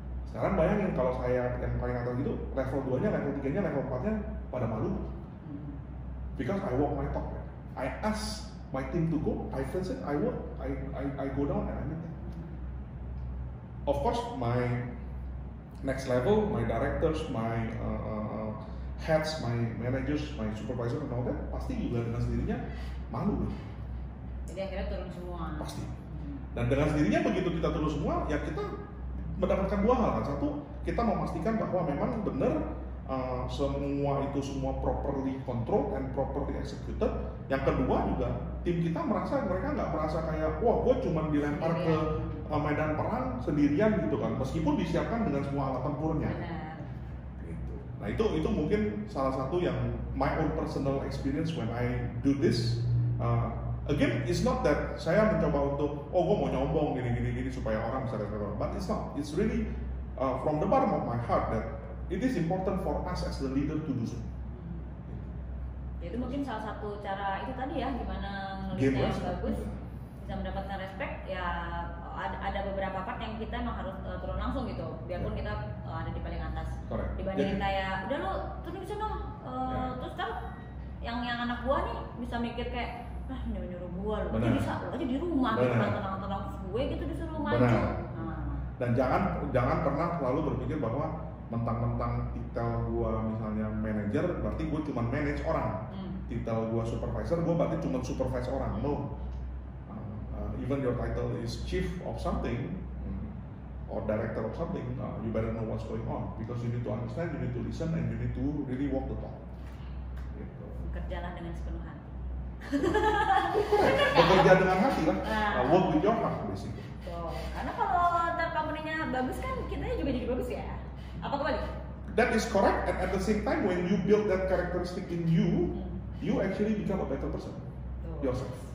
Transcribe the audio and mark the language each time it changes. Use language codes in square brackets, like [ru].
[id] Sekarang bayangin kalau saya yang paling atas itu level 2-nya, level 3-nya, level 4-nya pada malu. [en] Because I walk my talk. I ask my team to go, I face it, I work, I go down and I meet them. Of course, my next level, my directors, my heads, my managers, my supervisor and all that, [id] pasti juga dengan sendirinya malu. Jadi akhirnya turun semua. Pasti. Dan dengan sendirinya begitu kita turun semua, ya kita mendapatkan dua hal kan. Satu, kita memastikan bahwa memang benar semua [en] properly controlled and properly executed. [id] Yang kedua juga tim kita mereka nggak merasa kayak wah gue cuma dilempar ke medan perang sendirian gitu kan, meskipun disiapkan dengan semua alat tempurnya. Gitu. Nah itu mungkin salah satu yang [en] my own personal experience when I do this. Again, it's not that [id] saya mencoba untuk gue mau nyombong gini supaya orang bisa respect, [en] but it's not. It's really from the bottom of my heart that it is important for us as the leader to do so. [id] Itu mungkin salah satu cara itu tadi ya, gimana ngelitnya yang bagus, bisa mendapatkan respect. Ya ada beberapa part yang kita emang harus turun langsung gitu, biarpun kita ada di paling atas. [en] Correct. [id] Dibandingin kayak udah lo turun ke sana, terus kan yang anak buah nih bisa mikir kayak nyuruh gua lo bisa lo aja di rumah gitu, tenang-tenang gue gitu disuruh maju. Dan jangan pernah selalu berpikir bahwa mentang-mentang titel gua misalnya manager berarti gua cuma manage orang. Titel gua supervisor, gua berarti cuma supervise orang. [en] No. Even your title is chief of something or director of something, you better know what's going on because you need to understand, you need to listen, and you need to really walk the talk. [id] Gitu. Bekerjalah dengan sepenuh hati. Bekerja dengan hati lah. [en] Work with your heart basically. [id] Karena kalau company-nya bagus kan kita juga jadi bagus ya. Apa kembali? [en] That is correct, and at the same time when you build that characteristic in you, you actually become a better person yourself.